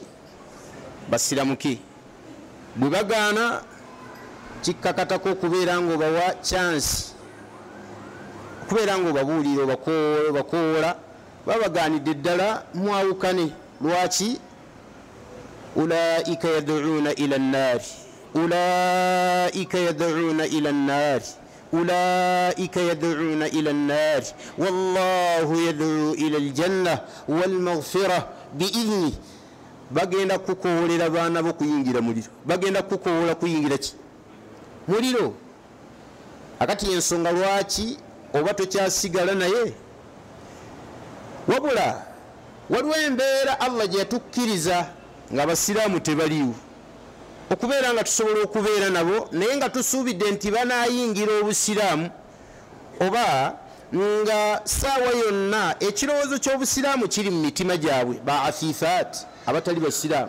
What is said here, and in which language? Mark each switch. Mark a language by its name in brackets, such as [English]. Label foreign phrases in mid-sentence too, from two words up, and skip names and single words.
[Ganda] Basiramuke. Bwe bagaana kikkakatako okubeera ng'obawa chance, okubeera ng'obabuulira obakoola, babagaanidde ddala mwawukane. [Arabic] Lwaki? أولئك يدعون إلى النار أولئك يدعون إلى النار أولئك يدعون إلى النار, والله يدعو إلى الجنة والمغفرة بإذنه. [Ganda] Bagenda kukoolera baana bo kuyingira muliro, bagenda kukoola kuyingira ki? Muliro. Akati ensonga lwaki oba tokyasigala naye? Wabula waliwo embeera Allah gye yatukkiriza nga abasiraamu tebaliwo, okubeera nga tusobola okubeera nabo naye nga tusuubidde nti banaayingira obusiraamu, oba nga saawa yonna ekirowoozo ky'obusiraamu kiri mu mitima gyabwe, ba afifaat abatali basiraamu.